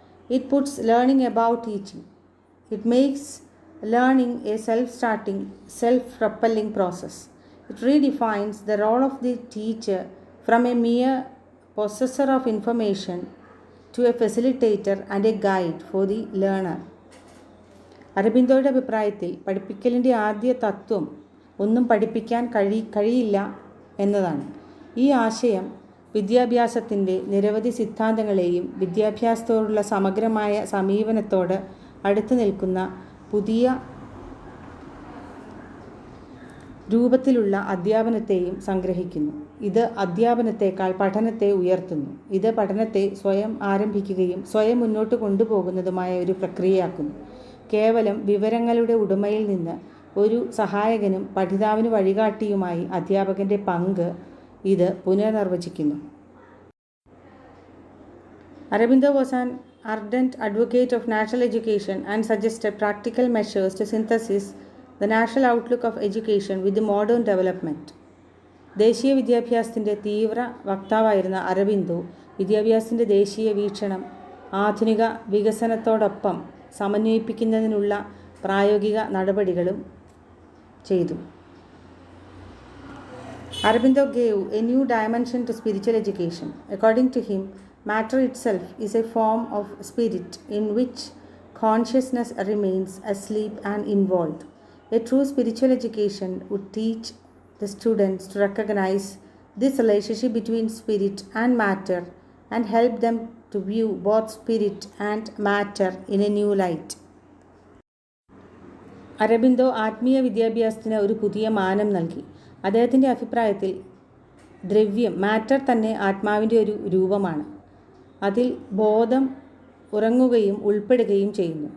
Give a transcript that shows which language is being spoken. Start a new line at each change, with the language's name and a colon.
English: It puts learning above teaching. It makes learning a self-starting, self-propelling process. It redefines the role of the teacher from a mere possessor of information to a facilitator and a guide for the learner.
Malayalam: അരബിന്ദോയുടെ അഭിപ്രായത്തിൽ പഠിപ്പിക്കലിൻ്റെ ആദ്യ തത്വം ഒന്നും പഠിപ്പിക്കാൻ കഴിയില്ല എന്നതാണ്. ഈ ആശയം വിദ്യാഭ്യാസത്തിൻ്റെ നിരവധി സിദ്ധാന്തങ്ങളെയും വിദ്യാഭ്യാസത്തോടുള്ള സമഗ്രമായ സമീപനത്തോട് അടുത്തു നിൽക്കുന്ന പുതിയ രൂപത്തിലുള്ള അധ്യാപനത്തെയും സംഗ്രഹിക്കുന്നു. ഇത് അധ്യാപനത്തേക്കാൾ പഠനത്തെ ഉയർത്തുന്നു. ഇത് പഠനത്തെ സ്വയം ആരംഭിക്കുകയും സ്വയം മുന്നോട്ട് കൊണ്ടുപോകുന്നതുമായ ഒരു പ്രക്രിയയാക്കുന്നു. കേവലം വിവരങ്ങളുടെ ഉടമയിൽ നിന്ന് ഒരു സഹായകനും പഠിതാവിന് വഴികാട്ടിയുമായി അധ്യാപകൻ്റെ പങ്ക് ഇത് പുനർനിർവചിക്കുന്നു.
English: Aurobindo was an ardent advocate of national education and suggested practical measures to synthesize the national outlook of education with the modern development.
Malayalam: ദേശീയ വിദ്യാഭ്യാസത്തിൻ്റെ തീവ്ര വക്താവായിരുന്ന അരബിന്ദോ വിദ്യാഭ്യാസത്തിൻ്റെ ദേശീയ വീക്ഷണം ആധുനിക വികസനത്തോടൊപ്പം സമന്വയിപ്പിക്കുന്നതിനുള്ള പ്രായോഗിക നടപടികളും ചെയ്തു.
English: Aurobindo gave a new dimension to spiritual education. According to him, matter itself is a form of spirit in which consciousness remains asleep and involved. A true spiritual education would teach the students to recognize this relationship between spirit and matter and help them to view both spirit and matter in a new light.
Malayalam: Aurobindo ആത്മീയ വിദ്യാഭ്യാസത്തിന് ഒരു പുതിയ മാനം നൽകി. അദ്ദേഹത്തിൻ്റെ അഭിപ്രായത്തിൽ ദ്രവ്യം matter തന്നെ ആത്മാവിൻ്റെ ഒരു രൂപമാണ്. അതിൽ ബോധം ഉറങ്ങുകയും ഉൾപ്പെടുകയും ചെയ്യുന്നു.